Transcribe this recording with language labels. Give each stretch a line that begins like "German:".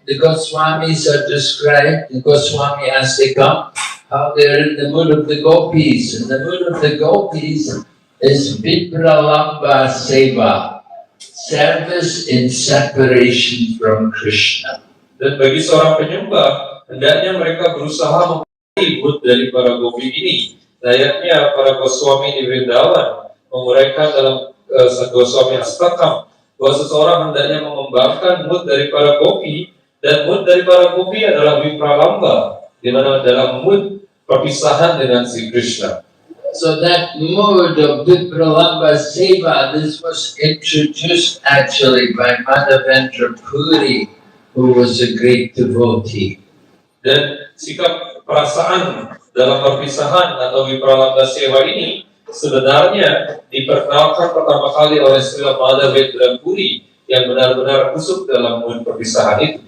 English: The Goswamis are described, the Goswami Astikam, how they're in the mood of the gopis. And the mood of the gopis is Vipralamba Seva, service in separation from Krishna.
Indonesian: Dan bagi seorang penyembah, hendaknya mereka berusaha memilih mood dari para gopi ini. Layaknya para Goswami di Vrindavan menguraikan dalam Goswami Astakam bahwa seseorang hendaknya mengembangkan mood dari para gopi, dan mood dari para gopi adalah Vipralamba, di mana dalam mood perpisahan dengan Sri Krishna.
English: So that mood of Vipralamba Seva, this was introduced actually by Madhavendra Puri, who was a great devotee.
Indonesian: Dan sikap perasaan dalam perpisahan atau Vipralamba Seva ini sebenarnya diperkenalkan pertama kali oleh Srila Madhavendra Puri yang benar-benar masuk dalam mood perpisahan itu.